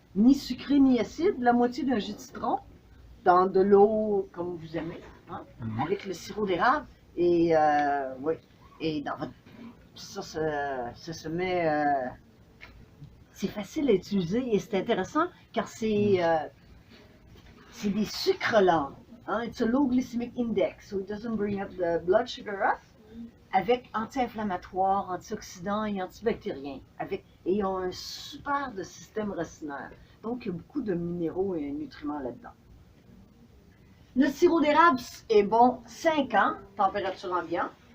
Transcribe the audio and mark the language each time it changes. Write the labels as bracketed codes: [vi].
[fr] Ni sucré ni acide, la moitié d'un jus de citron, dans de l'eau comme vous aimez, hein, avec le sirop d'érable. Et oui, et dans votre... Ça se met... c'est facile à utiliser et c'est intéressant car c'est des sucres lents. Hein? [en] It's a low glycemic index, so it doesn't bring up the blood sugar up. [fr] Avec anti-inflammatoire, antioxydants et antibactériens. Et ils ont un super de système racinaire. Donc, il y a beaucoup de minéraux et nutriments là-dedans. Le sirop d'érable est bon 5 ans, température ambiante.